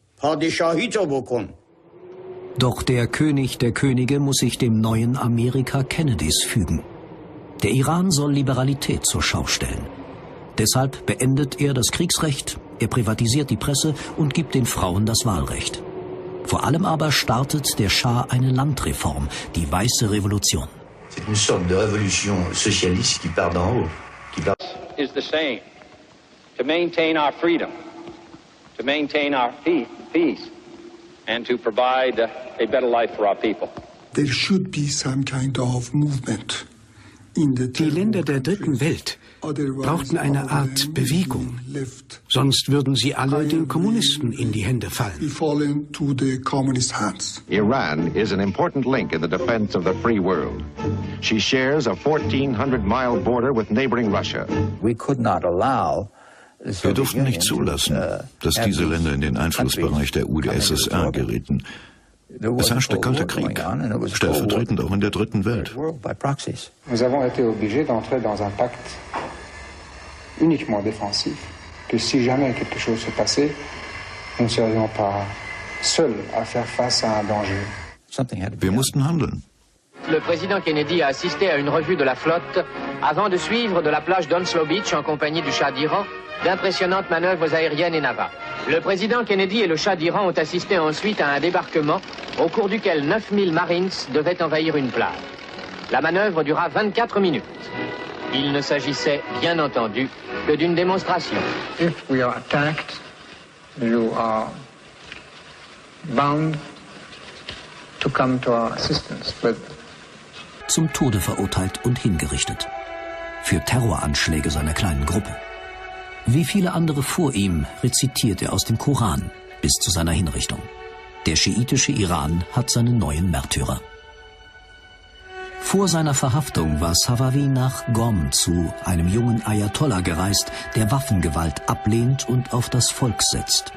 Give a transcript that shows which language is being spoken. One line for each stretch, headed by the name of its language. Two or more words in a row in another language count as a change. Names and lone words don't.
German: Doch der König der Könige muss sich dem neuen Amerika Kennedys fügen. Der Iran soll Liberalität zur Schau stellen. Deshalb beendet er das Kriegsrecht, er privatisiert die Presse und gibt den Frauen das Wahlrecht. Vor allem aber startet der Schah eine Landreform, die Weiße Revolution.
French: C'est une sorte de révolution socialiste qui part d'en haut.
English: Is the same. To maintain our freedom, to maintain our peace, and to provide a better life for our people. There should be some kind of movement.
German: Die Länder der dritten Welt brauchten eine Art Bewegung, sonst würden sie alle den Kommunisten in die Hände fallen.
English: Iran is an important link in the defense of the free world. She shares a 1,400-mile border with neighboring Russia.
German: Wir durften nicht zulassen, dass diese Länder in den Einflussbereich der UdSSR gerieten. Es herrschte kalter Krieg, stellvertretend auch in der dritten Welt.
French: Nous avons été obligés d'entrer dans un pacte uniquement défensif, que si jamais quelque chose se passait, nous ne serions pas seuls à faire face à un danger.
German: Wir mussten handeln.
French: Le président Kennedy a assisté à une revue de la flotte avant de suivre de la plage d'Onslow Beach en compagnie du Shah d'Iran d'impressionnantes manœuvres aériennes et navales. Le président Kennedy et le Shah d'Iran ont assisté ensuite à un débarquement au cours duquel 9000 Marines devaient envahir une plage. La manœuvre dura 24 minutes. Il ne s'agissait bien entendu que d'une démonstration.
English: If we are attacked, you are bound to come to our assistance.
German: Zum Tode verurteilt und hingerichtet. Für Terroranschläge seiner kleinen Gruppe. Wie viele andere vor ihm rezitiert er aus dem Koran bis zu seiner Hinrichtung. Der schiitische Iran hat seine neuen Märtyrer. Vor seiner Verhaftung war Safavi nach Qom zu einem jungen Ayatollah gereist, der Waffengewalt ablehnt und auf das Volk setzt.